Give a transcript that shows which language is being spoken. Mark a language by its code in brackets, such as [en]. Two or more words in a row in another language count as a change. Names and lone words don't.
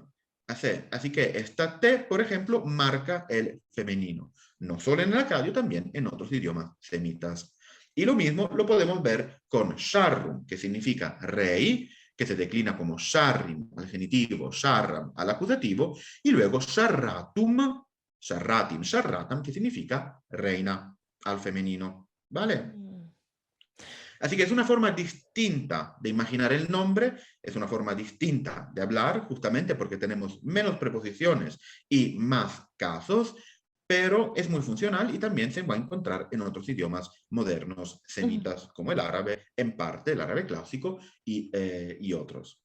[es] Así que esta T, por ejemplo, marca el femenino. No solo en el acadio, también en otros idiomas semitas. Y lo mismo lo podemos ver con sharrum, que significa rey, que se declina como sharrim al genitivo, sharram al acusativo, y luego [akk] sharratum, sharratim, sharratam, [es] que significa reina al femenino. ¿Vale? Así que es una forma distinta de imaginar el nombre, es una forma distinta de hablar, justamente porque tenemos menos preposiciones y más casos, pero es muy funcional y también se va a encontrar en otros idiomas modernos semitas, como el árabe, en parte el árabe clásico y otros.